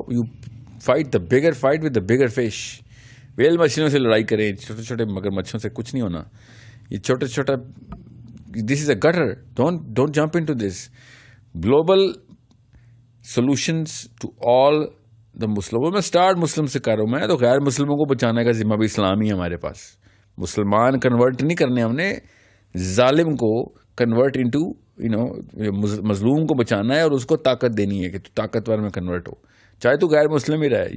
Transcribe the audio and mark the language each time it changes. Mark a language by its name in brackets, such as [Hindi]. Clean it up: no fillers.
[English] You fight the bigger fight with the bigger fish. [Urdu] Well مچھلیوں سے لڑائی کریں, چھوٹے چھوٹے مگر مچھلیوں سے کچھ نہیں ہونا. یہ چھوٹا چھوٹا [English] This is a gutter. Don't jump into this. Global solutions to all the Muslim. [Urdu] میں اسٹارٹ مسلم سے کر رہا ہوں. میں تو غیر مسلموں کو بچانے کا ذمہ بھی اسلامی ہے ہمارے پاس. مسلمان کنورٹ نہیں کرنے ہم نے, ظالم کو کنورٹ انٹو مظلوم کو بچانا ہے اور اس کو طاقت دینی ہے کہ تو طاقتور میں کنورٹ ہو, چاہے تو غیر مسلم ہی رہے.